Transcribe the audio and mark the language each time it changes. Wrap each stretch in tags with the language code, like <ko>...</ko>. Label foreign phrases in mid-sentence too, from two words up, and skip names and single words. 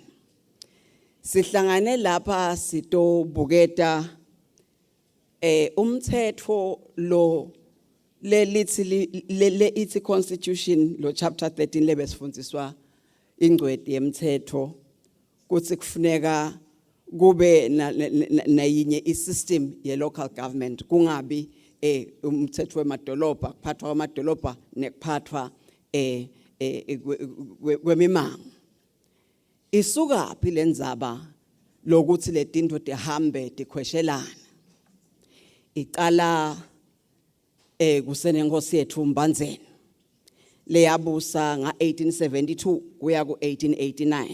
<ss>Sihlangane lapha sitobuketa umthetho lo ithi constitution lo chapter 13 lebesifundiswa ingcwedi yemthetho kuthi kufuneka kube nayinye isystem ye local government kungabi umthetho wemadolobha kuphathwa kwamadolobha nekuphathwa kwemimango. Isuka phi lenzaba lokuthi letinto tihambe tikhweshelana. Iqala kusenenkosi yethu uMbandzeni leyabusa nga 1872 kuya ku 1889.</ss>